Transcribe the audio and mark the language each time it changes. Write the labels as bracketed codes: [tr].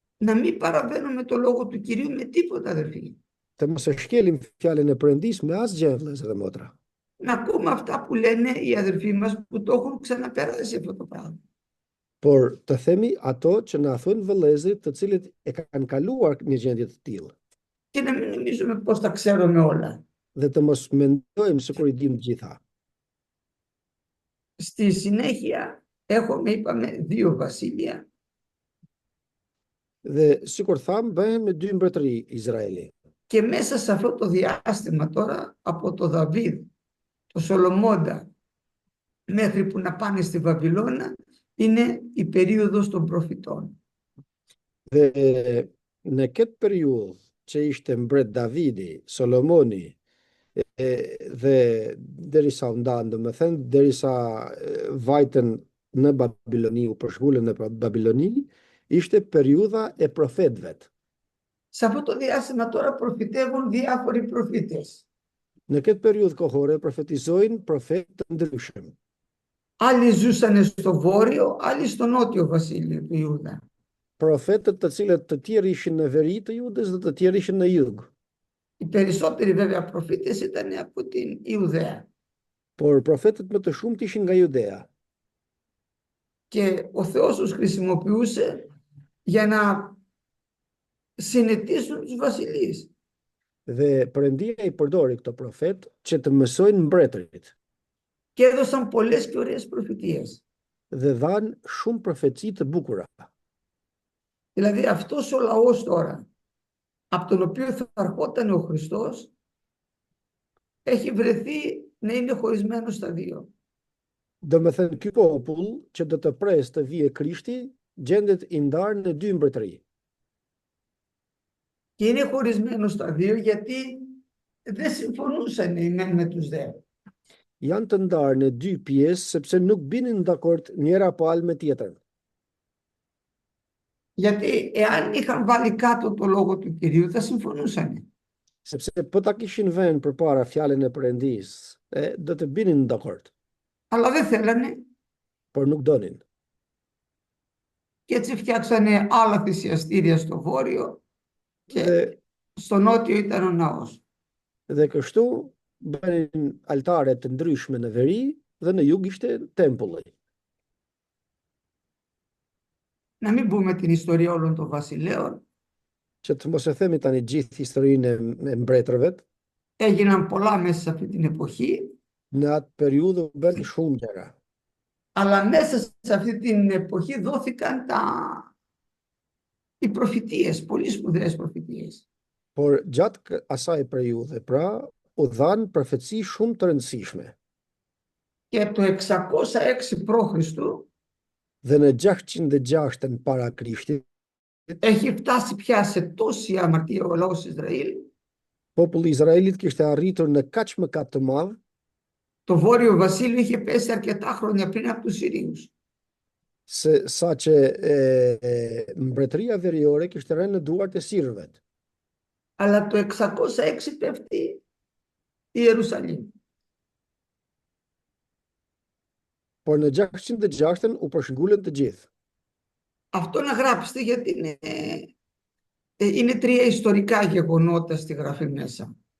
[el] Να μην παραβαίνουμε το λόγο του Κυρίου με τίποτα, αδερφοί. [sq] Të mos e shkelim fjalën e Perëndisë me asgjë, vëllezër dhe motra. [el] Να ακούμε αυτά που λένε οι αδερφοί μας που το έχουν ξαναπεράσει αυτό το πράγμα. [sq] Por të themi ato që na thonë vëllezërit të cilët e kanë kaluar një gjendje të tillë. [el] Και να μην νομίζουμε πώς τα ξέρουμε όλα. [sq] Dhe të mos mendojmë sikur i dimë të gjitha. [el] Στη συνέχεια έχουμε, είπαμε, δύο βασίλεια. [sq] Dhe sikur tham, bëhen me dy mbretëri Izraeli. [el] Και μέσα σε αυτό το διάστημα τώρα, από το Δαβίδ, το Σολομώντα, μέχρι που να πάνε στη Βαβυλώνα, είναι η περίοδος των προφητών. [sq] Dhe në këtë periudhë që ishte mbret Davidi, Solomoni, dhe derisa u ndanë, domethënë derisa vajtën në Babiloni, u përshkullën në Babiloni, ishte periudha e profetëve. [el] Σε αυτό το διάστημα τώρα προφητεύουν διάφοροι προφήτες. [sq] Në këtë periudhë kohore profetizojnë profetë të ndryshëm. [el] Άλλοι ζούσαν στο βόρειο, άλλοι στο νότιο βασίλειο του Ιούδα. [sq] Profetët të cilët të tjerë ishin në veri të Judës dhe të tjerë ishin në jug. [el] Οι περισσότεροι βέβαια προφήτες ήταν από την Ιουδαία. [sq] Por profetët më të shumtë ishin nga Judea. [el] Και ο Θεός τους χρησιμοποιούσε για να συνετίσουν τους βασιλείς. [sq] Dhe Perëndia i përdori këto profet që të mësojnë mbretërit. [el] Και έδωσαν πολλές και ωραίες προφητείες. [sq] Dhe dhanë shumë profeci të bukura. [el] Δηλαδή αυτός ο λαός τώρα, από τον οποίο θα ερχόταν ο Χριστός, έχει βρεθεί να είναι χωρισμένος στα δύο. [sq] Domethënë ky popull që do të pres të vijë Krishti gjendet i ndarë në dy mbretëri. [el] Και είναι χωρισμένος στα δύο γιατί δεν συμφωνούσαν οι μεν με τους δε. [sq] Janë të ndarë në dy pjesë sepse nuk binin dakord njëra palë me tjetrën. [el] Γιατί εάν είχαν βάλει κάτω το λόγο του Κυρίου θα συμφωνούσαν. [sq] Sepse po ta kishin vënë përpara fjalën e Perëndisë, do të binin dakord, [el] Αλλά δεν θέλανε [sq] por nuk donin. [el] και έτσι φτιάξανε άλλα θυσιαστήρια στο βόρειο και [sq] Dhe, [el] στο νότιο ήταν ο ναός. [sq] dhe kështu bënin altare të ndryshme në veri dhe në jug ishte tempulli. [el] Να μην πούμε την ιστορία όλων των βασιλέων. [sq] Që të mos e themi tani gjithë historinë e mbretërve, [el] Έγιναν πολλά μέσα σε αυτή την εποχή, [sq] në atë periudhë u bën shumë gjëra. [el] αλλά μέσα σε αυτή την εποχή δόθηκαν οι προφητείες, πολύ σπουδαίες προφητείες. [sq] Por gjatë asaj periudhe, pra, u dhanë profeci shumë të rëndësishme. [el] Και το 606 π.Χ. [sq] Dhe në 606 para Krishtit, [el] έχει φτάσει πια σε τόση αμαρτία ο λαός Ισραήλ. [sq] populli i Izraelit kishte arritur në kaq mëkat të madh, [el] Το Βόρειο Βασίλειο είχε πέσει αρκετά χρόνια πριν από τους Συρίους. [sq] sa që mbretëria veriore kishte rënë në duart e sirëve. [el] Αλλά το 606 πέφτει η Ιερουσαλήμ. [sq] Por në 606 u përshëngulën të gjithë. [el] Αυτό να γράψετε γιατί είναι τρία ιστορικά γεγονότα στη γραφή μέσα.